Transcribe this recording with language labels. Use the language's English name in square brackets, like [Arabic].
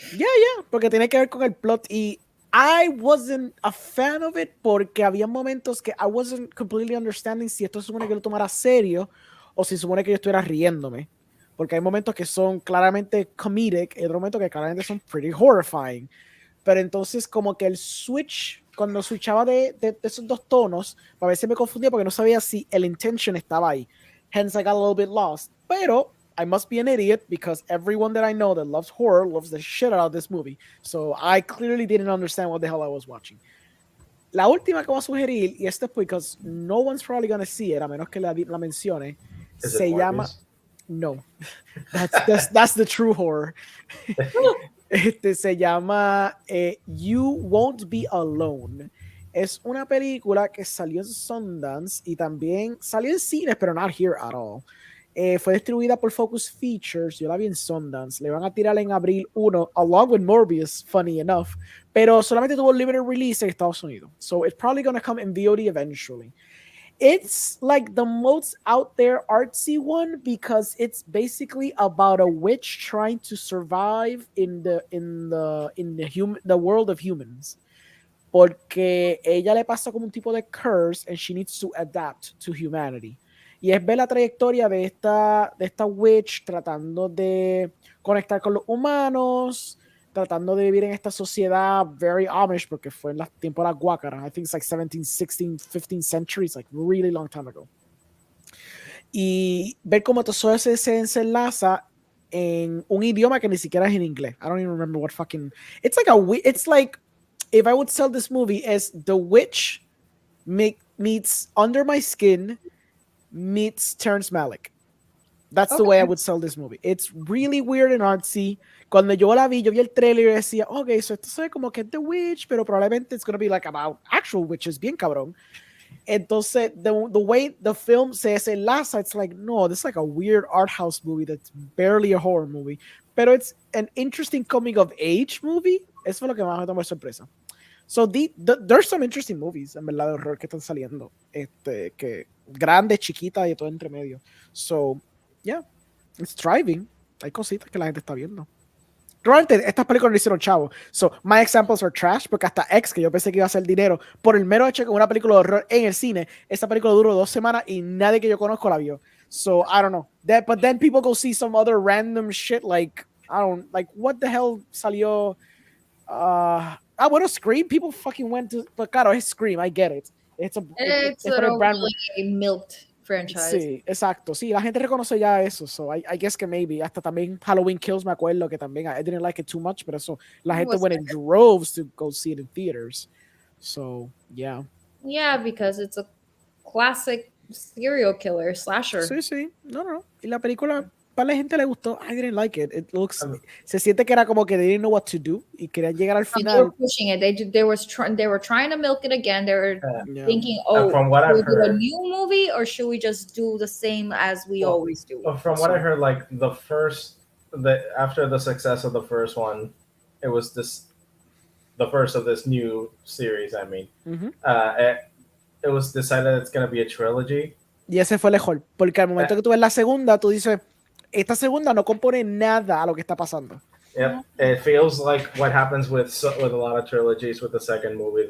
[Spanish] Yeah, porque tiene que ver con el plot y [English] I wasn't a fan of it [Spanish] porque había momentos que [English] I wasn't completely understanding [Spanish] si esto se supone que lo tomara serio o si se supone que yo estuviera riéndome. Porque hay momentos que son claramente comedic y otros momentos que claramente son [English] pretty horrifying. [Spanish] Pero entonces como que el switch, cuando switchaba de esos dos tonos, a veces me confundía porque no sabía si el intention estaba ahí. [English] Hence I got a little bit lost. Pero I must be an idiot because everyone that I know that loves horror loves the shit out of this movie. So I clearly didn't understand what the hell I was watching. [Spanish] La última que voy a sugerir, y esto es [English] because no one's probably going to see it, [Spanish] a menos que la mencione, se llama... No. [English] That's the true horror. [Spanish] Se llama [English] You Won't Be Alone. [Spanish] Es una película que salió en Sundance y también salió en cines, pero [English] not here at all. [Spanish] Fue distribuida por Focus Features. Yo la vi en Sundance. Le van a tirar en abril 1, [English] along with Morbius, funny enough. [Spanish] Pero solamente tuvo [English] limited release [Spanish] en Estados Unidos. [English] So it's probably going to come in VOD eventually. It's like the most out there artsy one because it's basically about a witch trying to survive in the world of humans. [Spanish] Porque ella le pasa como un tipo de curse [English] and she needs to adapt to humanity. [Spanish] Y es ver la trayectoria de esta witch tratando de conectar con los humanos, tratando de vivir en esta sociedad [English] very Amish, [Spanish] porque fue en las tiempos de la guácara. [English] I think it's like 17, 16, 15th century. It's like really long time ago. [Spanish] Y ver cómo todo eso se enlaza en un idioma que ni siquiera es en inglés. [English] I don't even remember what fucking... It's like if I would sell this movie as The Witch meets Under My Skin meets Terrence Malick. That's the way I would sell this movie. It's really weird and artsy. [Spanish] Cuando yo vi el trailer y decía, [English] okay, so [Spanish] esto es como que The Witch, pero probablemente [English] it's gonna be like about actual witches, [Spanish] bien cabrón. Entonces, [English] the way the film [Spanish] se enlaza, [English] it's like, no, this is like a weird art house movie that's barely a horror movie. [Spanish] Pero [English] it's an interesting coming of age movie. [Spanish] Eso fue lo que más me tomó de sorpresa. [English] So there's some interesting movies, [Spanish] en verdad, de horror que están saliendo. Que grandes, chiquitas y todo entre medio. [English] So, yeah, it's thriving. [Spanish] Hay cositas que la gente está viendo. Realmente, estas películas no hicieron chavo. [English] So, my examples are trash, [Spanish] porque hasta X, que yo pensé que iba a hacer dinero, por el mero hecho que una película de horror en el cine, esta película duró 2 semanas y nadie que yo conozco la vio. [English] So, I don't know. But then people go see some other random shit like, what the hell [Spanish] salió... bueno, [English] Scream, people fucking went to... But [Spanish] claro, es [English] Scream, I get it. It's a brand milked franchise. [Spanish] Sí, exacto. Sí, la gente reconoce ya eso. [English] So I guess [Spanish] que maybe. Hasta también Halloween Kills, me acuerdo que también [English] I didn't like it too much, [Spanish] pero eso, la gente [English] went in droves to go see it in theaters. So, yeah. Yeah, because it's a classic serial killer slasher. [Spanish] Sí. No. Y la película, para la gente le gustó. [English] I didn't like it. It looks... [Spanish] se siente que era como que [English] they didn't know what to do [Spanish] y querían llegar al final. [English] They were pushing it. They were trying to milk it again. They were thinking, from what should I've heard, do a new movie or should we just do the same as we always do? From what I heard, like the first after the success of the first one, it was the first of this new series. I mean, Ujú. It was decided it's gonna be a trilogy. [Spanish] Y ese fue el mejor, porque al momento que tú ves la segunda, tú dices, esta segunda no compone nada a lo que está pasando. [English] Yep, it feels like what happens with a lot of trilogies with the second movie.